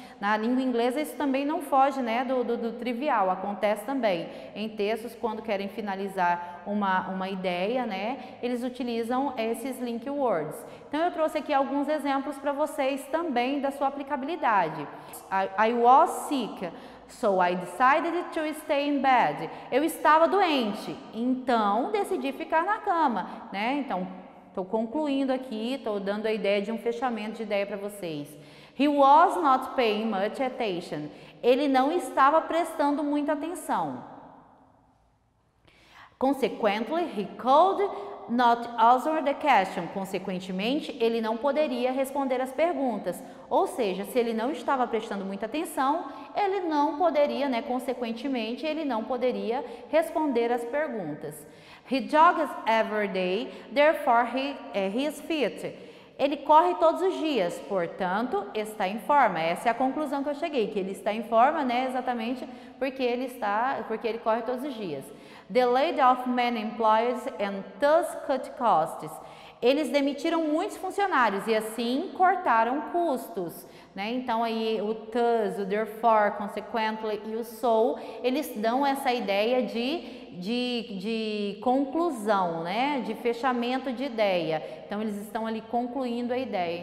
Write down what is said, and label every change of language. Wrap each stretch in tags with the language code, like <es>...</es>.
<pt>Na língua inglesa isso também não foge, né, do trivial, acontece também em textos quando querem finalizar uma ideia, né? Eles utilizam esses link words. Então eu trouxe aqui alguns exemplos para vocês também da sua aplicabilidade.</pt> <en>I was sick, so I decided to stay in bed.</en> <pt>Eu estava doente, então decidi ficar na cama, né? Então estou concluindo aqui, estou dando a ideia de um fechamento de ideia para vocês.</pt> <en>He was not paying much attention.</en> <pt>Ele não estava prestando muita atenção.</pt> <en>Consequently, he could not answer the question.</en> <pt>Consequentemente, ele não poderia responder as perguntas. Ou seja, se ele não estava prestando muita atenção, ele não poderia, né? Consequentemente, ele não poderia responder as perguntas.</pt> <en>He jogs every day, therefore he is fit.</en> <pt>Ele corre todos os dias, portanto, está em forma. Essa é a conclusão que eu cheguei, que ele está em forma, né, exatamente porque ele corre todos os dias.</pt> <en>The laid off many employees and thus cut costs.</en> <pt>Eles demitiram muitos funcionários e assim cortaram custos, né? Então aí o thus, o therefore, consequently e o so, eles dão essa ideia de conclusão, né? De fechamento de ideia. Então eles estão ali concluindo a ideia.</pt>